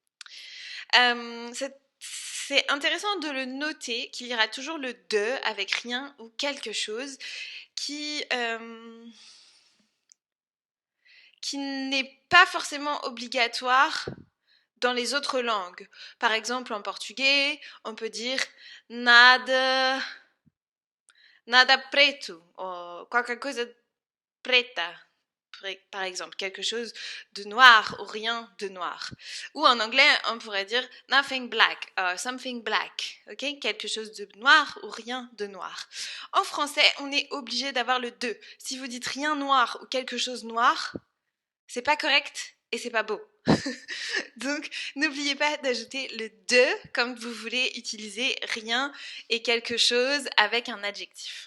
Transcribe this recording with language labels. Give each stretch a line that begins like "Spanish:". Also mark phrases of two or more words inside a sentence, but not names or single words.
French: C'est intéressant de le noter qu'il y aura toujours le de avec rien ou quelque chose qui n'est pas forcément obligatoire dans les autres langues. Par exemple, en portugais, on peut dire
Portuguese: nada preto,
French: ou
Portuguese: qualquer coisa preta,
French: par exemple, quelque chose de noir ou rien de noir. Ou en anglais, on pourrait dire
English: nothing black, something black,
French: ok? Quelque chose de noir ou rien de noir. En français, on est obligé d'avoir le de. Si vous dites rien noir ou quelque chose noir, c'est pas correct et c'est pas beau. Donc, n'oubliez pas d'ajouter le de comme vous voulez utiliser rien et quelque chose avec un adjectif.